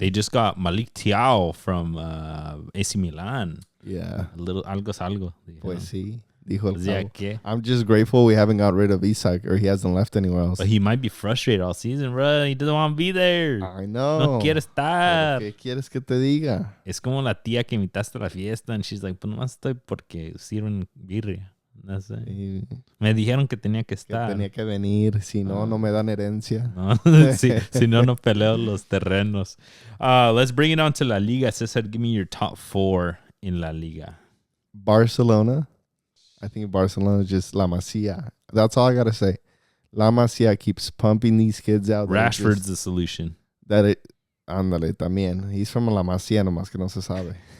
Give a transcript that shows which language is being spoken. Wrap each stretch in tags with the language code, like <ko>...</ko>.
<en>They just got Malik Thiaw from AC Milan. Yeah.</en> <es>A little algo salgo. Pues sí. Dijo Pues ya que.</es> <en>I'm just grateful we haven't got rid of Isak or he hasn't left anywhere else. But he might be frustrated all season, bro. He doesn't want to be there. I know.</en> <es>No quiere estar. ¿Qué quieres que te diga? Es como la tía que invitaste a la fiesta and she's like, pues nomás estoy porque sirven birria. No sé. Y Me dijeron que tenía que estar. que tenía que venir, si no, no me dan herencia. No, si no, no peleo los terrenos.</es> <en>Let's bring it on to La Liga. Cesar, give me your top 4 in La Liga. Barcelona. I think Barcelona is just La Masia. That's all I got to say. La Masia keeps pumping these kids out. Rashford's the solution.</en> <es>Ándale, también. He's from La Masia, nomás que no se sabe.</es>